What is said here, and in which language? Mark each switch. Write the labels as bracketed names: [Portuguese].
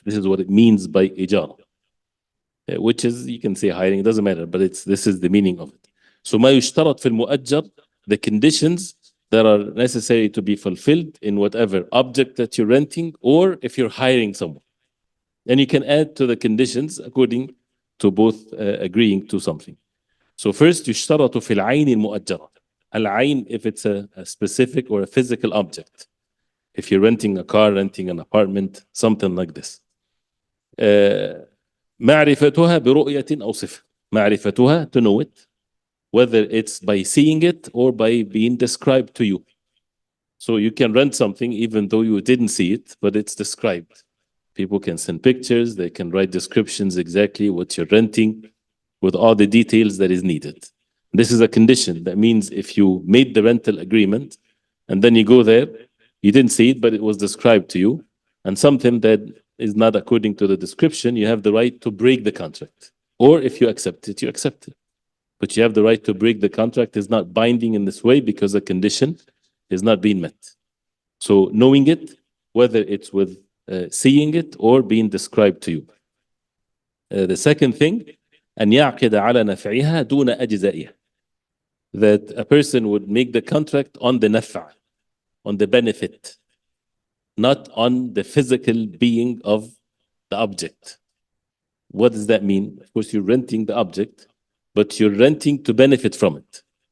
[English] This is what it means by ijara. Which is, you can say hiring, it doesn't matter, but this is the meaning of it. So [Arabic] ما يشترط في المؤجر, [English] the conditions that are necessary to be fulfilled in whatever object that you're renting, or if you're hiring someone. And you can add to the conditions according to both agreeing to something. So first, [Arabic] يشترط في العين المؤجرة. [English] العين, if it's a specific or a physical object. If you're renting a car, renting an apartment, something like this. [Arabic] معرفتها برؤية أو صفة. [English] معرفتها, to know it, whether it's by seeing it or by being described to you. So you can rent something even though you didn't see it, but it's described. People can send pictures, they can write descriptions exactly what you're renting with all the details that is needed. This is a condition. That means if you made the rental agreement and then you go there, you didn't see it, but it was described to you, and something that is not according to the description, you have the right to break the contract. Or if you accept it, you accept it. But you have the right to break the contract. Is not binding in this way because the condition is not being met. So knowing it, whether it's with seeing it or being described to you. The second thing, [Arabic] أن يعقد على نفعها دون أجزائها. [English] That a person would make the contract on the naf'a, on the benefit, not on the physical being of the object. What does that mean? Of course, you're renting the object, but you're renting to benefit from it.